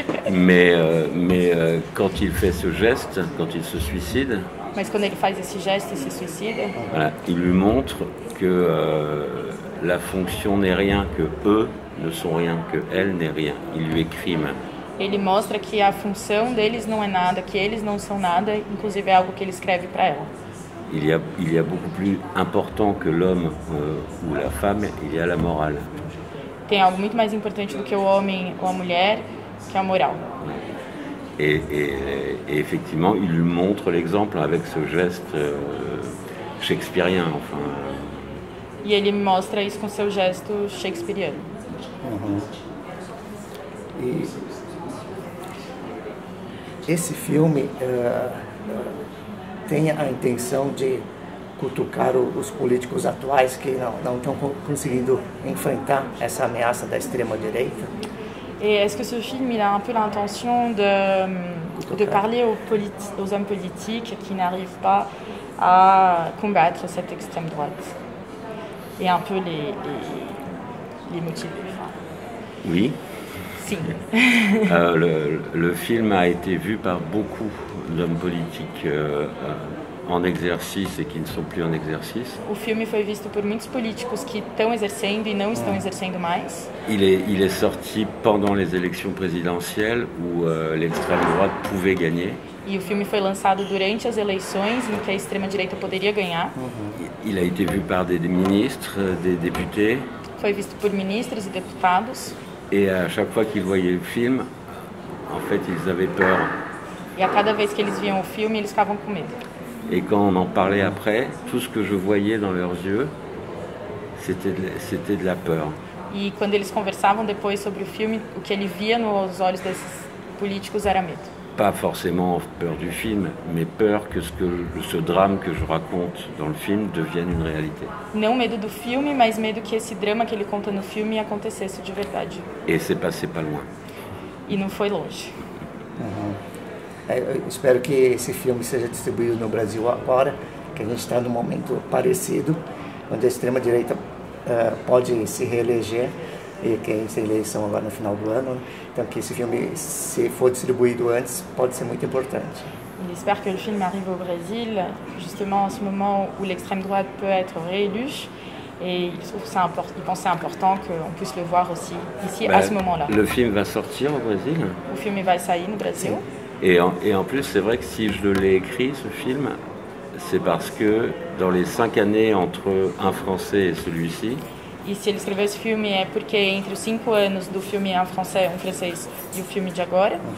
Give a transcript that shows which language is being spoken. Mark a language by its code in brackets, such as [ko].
[fr] Mais quand il fait ce geste, quand il se suicide... [pt] Mas quando ele faz esse gesto e se suicida... [fr] Voilà, il lui montre que la fonction n'est rien, que eux ne sont rien, que elle n'est rien. Il lui écrime. [pt] Ele mostra que a função deles não é nada, que eles não são nada, inclusive é algo que ele escreve para ela. [fr] Il y a beaucoup plus important que l'homme ou la femme, il y a la morale. [pt] Tem algo muito mais importante do que o homem ou a mulher, que é a moral. [fr] Et effectivement, il lui montre l'exemple avec ce geste shakespearien, enfin. [pt] E ele mostra isso com seu gesto shakespeariano. E esse filme tem a intenção de cutucar os políticos atuais que não estão conseguindo enfrentar essa ameaça da extrema-direita. [fr] Et est-ce que ce film il a un peu l'intention de parler aux hommes politiques qui n'arrivent pas à combattre cette extrême droite et un peu les motiver? Oui. Si. Le film a été vu par beaucoup d'hommes politiques en exercice et qui ne sont plus en exercice. [pt] O filme foi visto por muitos políticos que estão exercendo e não estão exercendo mais. [fr] Il est sorti pendant les élections présidentielles où l'extrême droite pouvait gagner. [pt] E o filme foi lançado durante as eleições em que a extrema-direita poderia ganhar. [fr] Il a été vu par des ministres, des députés. [pt] Foi visto por ministros e deputados. [fr] Et à chaque fois qu'ils voyaient le film, en fait, ils avaient peur. [pt] E a cada vez que eles viam o filme, eles ficavam com medo. [fr] Et quand on en parlait après, tout ce que je voyais dans leurs yeux, c'était de la peur. [pt] E quando eles conversavam depois sobre o filme, o que ele via nos olhos desses políticos era medo. [fr] Pas forcément peur du film, mais peur que ce drame que je raconte dans le film devienne une réalité. [pt] Não medo do filme, mas medo que esse drama que ele conta no filme acontecesse de verdade. [fr] Et c'est passé pas loin. [pt] E não foi longe. Eu espero que esse filme seja distribuído no Brasil agora, que a gente está num momento parecido, onde a extrema-direita pode se reeleger, e que tem eleição agora no final do ano. Então, que esse filme, se for distribuído antes, pode ser muito importante. [fr] Il espère que le film arrive au Brésil, justement en ce moment où l'extrême droite peut être réélue. Et il trouve ça il pense que c'est important qu'on puisse le voir aussi ici à ce moment-là. Le film va sortir au Brésil. [pt] O filme vai sair no Brasil. [fr] Et en plus, c'est vrai que si je l'ai écrit, ce film, c'est parce que dans les 5 années entre un français et celui-ci, [pt] E se ele escreveu esse filme é porque entre os 5 anos do filme um francês e o filme de agora,